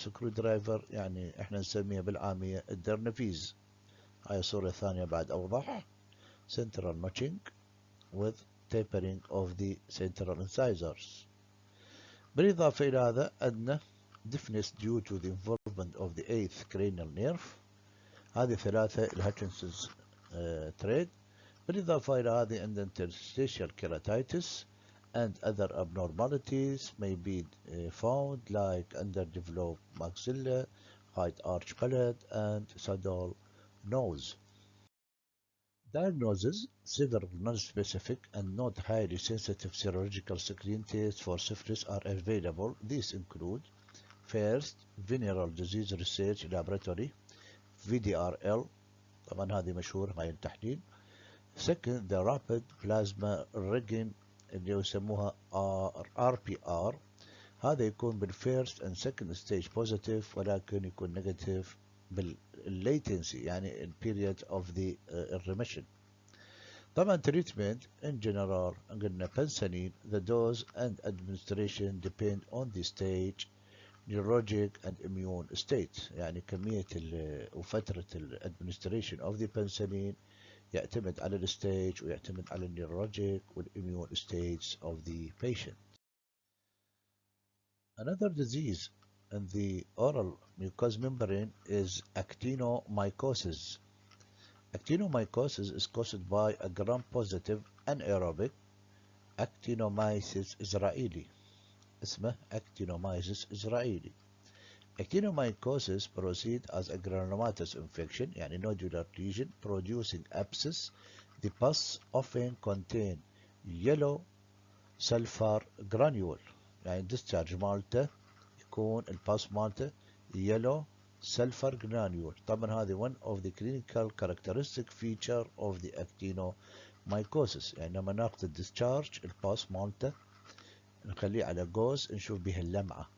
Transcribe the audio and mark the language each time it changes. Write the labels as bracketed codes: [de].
[ar] سكرو درايفر يعني احنا نسميها بالعامية الدرنفيز. هاي الصورة الثانية بعد اوضح. [en] central notching with tapering of the central incisors. بالإضافة إلى هذا عندنا deafness due to the involvement of the 8th cranial nerve. [ar] هذه ثلاثة الهاتشنسون's trait. [en] بالإضافة إلى هذه عندنا interstitial keratitis and other abnormalities may be found like underdeveloped maxilla, high arch palate and saddle nose. Diagnosis: several non-specific and not highly sensitive serological screen tests for syphilis are available. These include: first, venereal disease research laboratory VDRL، طبعا هذه مشهور هاي التحليل. second, the rapid plasma reagin اللي يسموها RPR، هذا يكون بالفيرست and second stage positive ولكن يكون negative بالlatency يعني period of the remission. طبعا treatment in general قلنا penicillin. The dose and administration depend on the stage, neurologic and immune state. [ar] يعني كمية وفترة administration of the penicillin يعتمد على الستيج ويعتمد على النيورولوجيك والimmune states of the patient. [en] Another disease in the oral mucous membrane is actinomycosis. Actinomycosis is caused by a gram-positive anaerobic actinomyces israeli. اسمه actinomyces israeli. Actinomycosis proceeds as a granulomatous infection يعني nodular lesion producing abscess. The pus often contain yellow sulfur granule يعني discharge مالته يكون الباس مالته yellow sulfur granule. طبعا هذه one of the clinical characteristic feature of the actinomycosis. [ar] يعني لما ناخذ الديسشارج الباس مالته نخليه على جوز نشوف بها اللمعة.